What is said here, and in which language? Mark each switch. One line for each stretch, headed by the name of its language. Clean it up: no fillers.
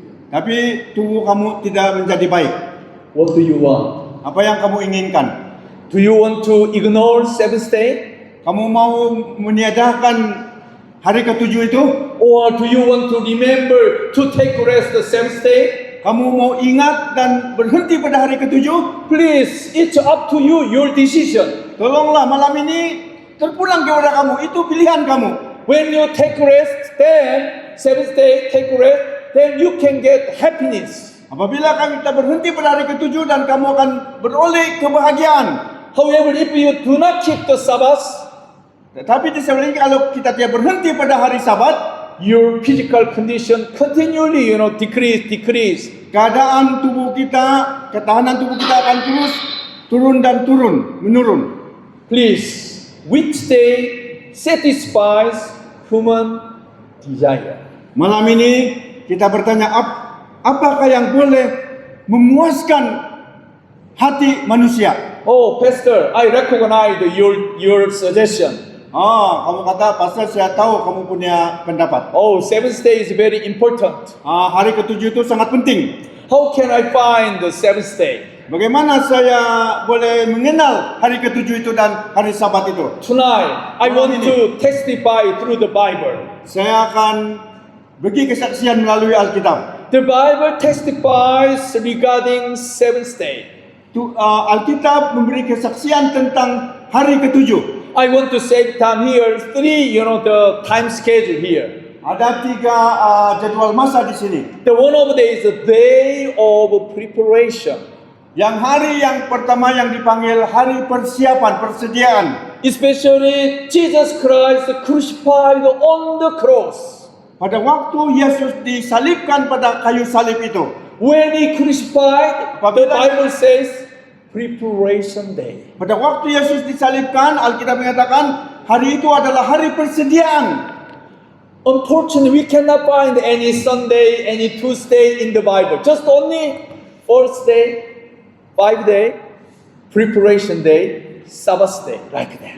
Malay: tapi tubuh kamu tidak menjadi baik.
English: What do you want?
Malay: Apa yang kamu inginkan?
English: Do you want to ignore 7th day?
Malay: Kamu mau meniadakan hari ke-7 itu?
English: Or do you want to remember to take rest the 7th day?
Malay: Kamu mau ingat dan berhenti pada hari ke-7?
English: Please, it's up to you, your decision.
Malay: Tolonglah malam ini terpulang kepada kamu, itu pilihan kamu.
English: When you take rest, then 7th day take rest, then you can get happiness.
Malay: Apabila kita berhenti pada hari ke-7 dan kamu akan beroleh kebahagiaan.
English: However, if you do not keep the Sabbath,
Malay: Tetapi di sebaliknya kalau kita tidak berhenti pada hari Sabat,
English: your physical condition continually, decrease.
Malay: keadaan tubuh kita, ketahanan tubuh kita akan terus turun dan menurun.
English: Please, which day satisfies human desire?
Malay: Malam ini kita bertanya, apakah yang boleh memuaskan hati manusia?
English: Oh, Pastor, I recognize your suggestion.
Malay: Kamu kata, Pastor, saya tahu kamu punya pendapat.
English: Oh, 7th day is very important.
Malay: Hari ke-7 itu sangat penting.
English: How can I find the 7th day?
Malay: Bagaimana saya boleh mengenal hari ke-7 itu dan hari Sabat itu?
English: Tonight, I want to testify through the Bible.
Malay: Saya akan bagi kesaksian melalui Alkitab.
English: The Bible testifies regarding 7th day.
Malay: Alkitab memberi kesaksian tentang hari ke-7.
English: I want to save time here. 3, the time schedule here.
Malay: Ada 3 jadwal masa di sini.
English: The one of the days is the day of preparation.
Malay: Yang hari yang pertama yang dipanggil hari persiapan, persediaan.
English: Especially Jesus Christ crucified on the cross.
Malay: Pada waktu Yesus disalibkan pada kayu salib itu.
English: When he crucified, the Bible says preparation day.
Malay: Pada waktu Yesus disalibkan, Alkitab mengatakan hari itu adalah hari persediaan.
English: Unfortunately, we cannot find any Sunday, any Tuesday in the Bible. Just only 4th day, 5th day, preparation day, Sabbath day, like that.